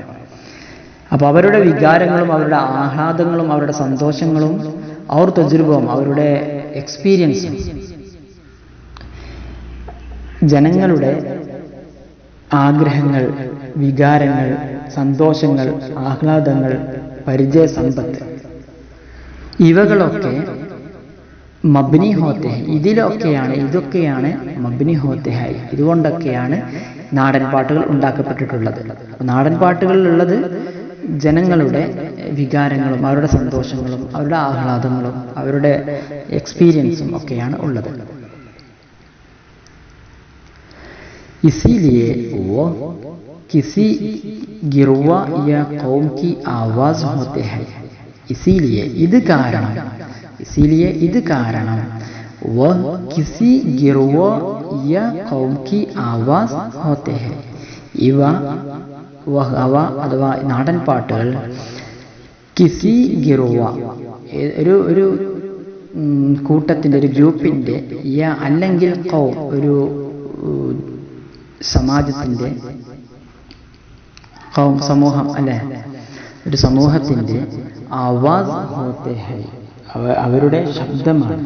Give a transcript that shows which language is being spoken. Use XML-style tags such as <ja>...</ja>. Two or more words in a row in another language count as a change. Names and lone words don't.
<ml>അപ്പൊ അവരുടെ വികാരങ്ങളും അവരുടെ ആഹ്ലാദങ്ങളും അവരുടെ സന്തോഷങ്ങളും അവർ തജുർബവും അവരുടെ എക്സ്പീരിയൻസും, ജനങ്ങളുടെ ആഗ്രഹങ്ങൾ, വികാരങ്ങൾ, സന്തോഷങ്ങൾ, ആഹ്ലാദങ്ങൾ, പരിചയ സമ്പത്ത്, ഇവകളൊക്കെ</ml> <hi>मबनी होते हैं,</hi> <ml>ഇതൊക്കെയാണ്</ml> <hi>मबनी होते हैं,</hi> <ml>ഇതുകൊണ്ടൊക്കെയാണ് നാടൻ പാട്ടുകൾ ഉണ്ടാക്കപ്പെട്ടിട്ടുള്ളത്. നാടൻ പാട്ടുകളിലുള്ളത് ജനങ്ങളുടെ വികാരങ്ങളും അവരുടെ സന്തോഷങ്ങളും അവരുടെ ആഹ്ലാദങ്ങളും അവരുടെ എക്സ്പീരിയൻസും ഒക്കെയാണ് ഉള്ളത്.</ml> <hi>इसीलिए वो किसी गिरवा या कौम की आवाज होते हैं. इसीलिए</hi> <ml>ഇത് കാരണം</ml> <hi>वह किसी गिरवा या कौम की आवाज होते हैं.</hi> <ml>അവ അഥവാ നാടൻ പാട്ടുകൾ</ml> <hi>किसी गिरवा</hi> <ml>ഒരു കൂട്ടത്തിൻ്റെ ഒരു ഗ്രൂപ്പിൻ്റെ അല്ലെങ്കിൽ കൗം ഒരു സമാജത്തിൻ്റെ കൗം സമൂഹം അല്ലെ ഒരു സമൂഹത്തിൻ്റെ</ml> <hi>आवाज होते हैं</hi> <ml>അവരുടെ ശബ്ദമാണ്.</ml>